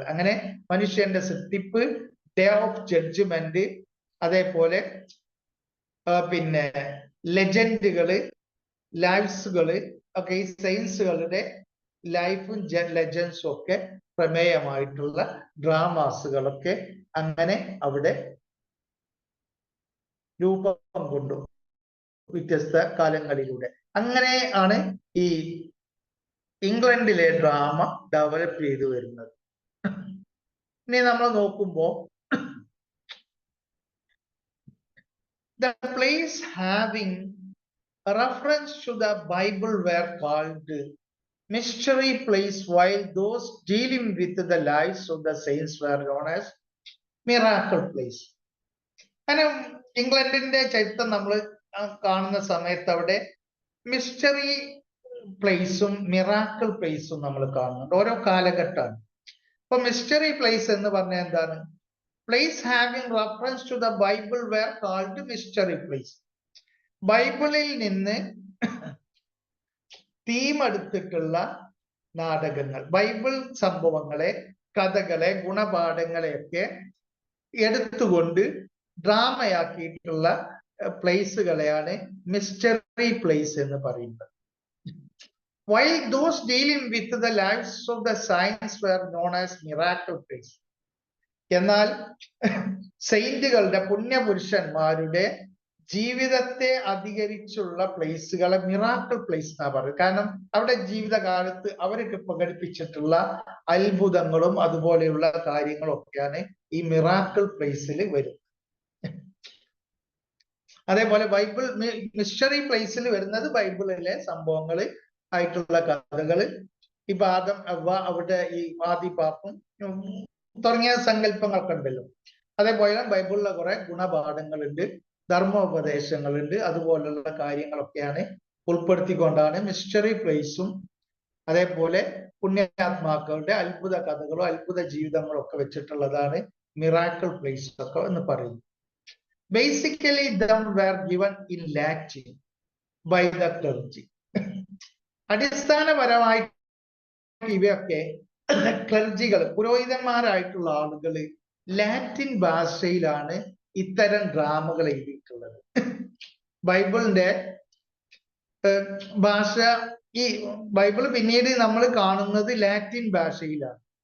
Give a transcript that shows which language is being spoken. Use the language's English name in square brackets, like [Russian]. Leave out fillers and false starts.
[Malayalam] അങ്ങനെ മനുഷ്യന്റെ സൃഷ്ടിപ്പ്, ഡേ ഓഫ് ജഡ്ജ്മെന്റ്, അതേപോലെ പിന്നെ ലെജൻഡുകള്, ലൈഫ്സുകള് ഒക്കെ, ഈ സയൻസുകളുടെ ലൈഫും ലെജൻസും ഒക്കെ പ്രമേയമായിട്ടുള്ള ഡ്രാമാസുകളൊക്കെ അങ്ങനെ അവിടെ രൂപം കൊണ്ടു വ്യത്യസ്ത കാലങ്ങളിലൂടെ. അങ്ങനെ ആണ് ഈ ഇംഗ്ലണ്ടിലെ ഡ്രാമ ഡെവലപ്പ് ചെയ്തു വരുന്നത്. ഇനി നമ്മൾ നോക്കുമ്പോ [English] the plays having a reference to the Bible were called mystery plays, while those dealing with the lives of the saints were known as miracle plays. [Malayalam] അങ്ങനെ ഇംഗ്ലണ്ടിന്റെ ചരിത്രം നമ്മൾ കാണുന്ന സമയത്ത് അവിടെ മിസ്റ്ററി പ്ലേസും മിറാക്കിൾ പ്ലേസും നമ്മൾ കാണുന്നുണ്ട്. ഓരോ കാലഘട്ടമാണ്. അപ്പൊ മിസ്റ്ററി പ്ലേസ് എന്ന് പറഞ്ഞാൽ എന്താണ്? [English] place having reference to the Bible were called mystery place. [Malayalam] ബൈബിളിൽ നിന്ന് തീം എടുത്തിട്ടുള്ള നാടകങ്ങൾ, ബൈബിൾ സംഭവങ്ങളെ, കഥകളെ, ഗുണപാഠങ്ങളെയൊക്കെ എടുത്തുകൊണ്ട് ഡ്രാമയാക്കിയിട്ടുള്ള പ്ലേസുകളെയാണ് മിസ്റ്ററി പ്ലേസ് എന്ന് പറയുന്നത്. [English] While those dealing with the lives of the saints were known as miracle place. [Malayalam] എന്നാൽ സെയിന്റുകളുടെ, പുണ്യപുരുഷന്മാരുടെ ജീവിതത്തെ അധികരിച്ചുള്ള പ്ലേസുകളെ മിറാക്കിൾ പ്ലേസ് എന്നാ പറയുന്നത്. കാരണം അവിടെ ജീവിതകാലത്ത് അവർക്ക് പ്രകടിപ്പിച്ചിട്ടുള്ള അത്ഭുതങ്ങളും അതുപോലെയുള്ള കാര്യങ്ങളും ഒക്കെയാണ് ഈ മിറാക്കിൾ പ്ലേസിൽ വരുന്നത്. അതേപോലെ ബൈബിൾ മിസ്റ്ററി പ്ലേസിൽ വരുന്നത് ബൈബിളിലെ സംഭവങ്ങൾ ആയിട്ടുള്ള കഥകള്, ഇപ്പൊ ആദം അവ്വ, അവിടെ ഈ ആദിപാപ്പും തുടങ്ങിയ സങ്കല്പങ്ങളൊക്കെ ഉണ്ടല്ലോ. അതേപോലെ ബൈബിളിലെ കുറെ ഗുണപാഠങ്ങളുണ്ട്, ധർമ്മോപദേശങ്ങളുണ്ട്, അതുപോലുള്ള കാര്യങ്ങളൊക്കെയാണ് ഉൾപ്പെടുത്തിക്കൊണ്ടാണ് മിസ്റ്ററി പ്ലേസും അതേപോലെ പുണ്യാത്മാക്കളുടെ അത്ഭുത കഥകളോ അത്ഭുത ജീവിതങ്ങളോ ഒക്കെ വെച്ചിട്ടുള്ളതാണ് മിറാക്കിൾ പ്ലേസ് ഒക്കെ എന്ന് പറയുന്നത്. [English] Basically them were given in Latin by the clergy. [Malayalam] അടിസ്ഥാനപരമായിട്ട് ഇവയൊക്കെ ക്ലർജികൾ, പുരോഹിതന്മാരായിട്ടുള്ള ആളുകൾ ലാറ്റിൻ ഭാഷയിലാണ് ഇത്തരം ഡ്രാമകൾ എഴുതിയിട്ടുള്ളത്. ബൈബിളിന്റെ ഭാഷ, ഈ ബൈബിൾ പിന്നീട് നമ്മൾ കാണുന്നത് ലാറ്റിൻ ഭാഷയിലാണ്.